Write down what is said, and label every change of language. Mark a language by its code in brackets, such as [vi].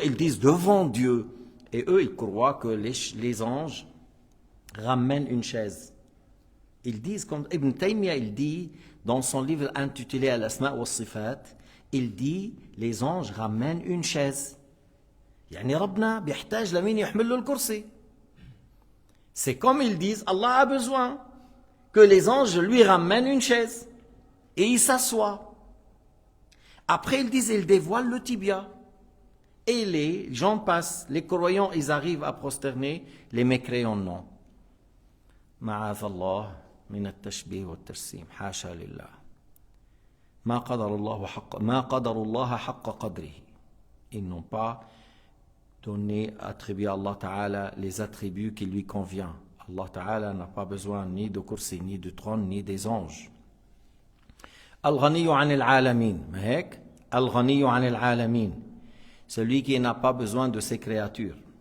[fr] Ils disent devant Dieu. Et eux, ils croient que les anges ramènent une chaise. Ils disent, comme Ibn Taymiyyah, il dit, dans son livre intitulé Al-Asma' wa Sifat, il dit, les anges ramènent une chaise. [ar] يعني ربنا بيحتاج لمين يحمل له الكرسي. [fr] C'est comme ils disent, Allah a besoin que les anges lui ramènent une chaise. Et il s'assoit. Après, ils disent, ils dévoilent le tibia. Et les gens passent, les croyants, ils arrivent à prosterner, les mécréants non. [ar] معاذ الله من التشبيه والترسيم حاشا لله ما قدر الله حق قدره. [fr] Ils n'ont pas donné, attribué à Allah Ta'ala les attributs qui lui conviennent. Allah Ta'ala n'a pas besoin ni de kursi, ni de trône, ni des anges. [ar] Al-Ghaniyu anil alamin, ma hek? Al-Ghaniyu anil alamin, [fr] celui qui n'a pas besoin de ses créatures.